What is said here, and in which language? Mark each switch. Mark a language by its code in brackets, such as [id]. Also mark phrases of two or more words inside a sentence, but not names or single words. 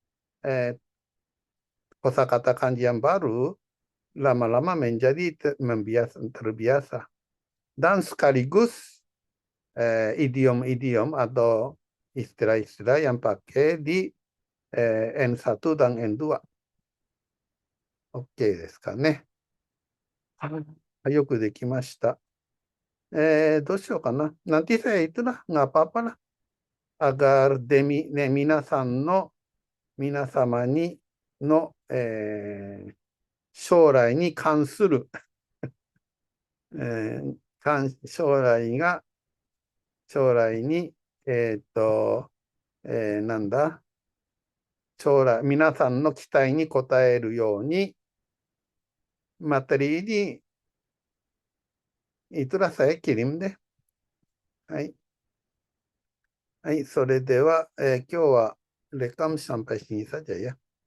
[id] Kosakata kanji yang baru lama-lama menjadi terbiasa. Dan sekaligus idiom-idiom atau istilah-istilah yang pakai di N1 dan N2. [ja] OK ですかね。よくできました。どうしようかな。 [id] Nanti saya itulah, nggak apa-apa lah. [ja] Agar 皆様にの、将来に関する、将来に、なんだ、将来、皆さんの期待に応えるように、 [id] materi ini itulah saya kirim deh. [ja] はい。はい、それでは、今日はレカム [id] sampai sini saja ya.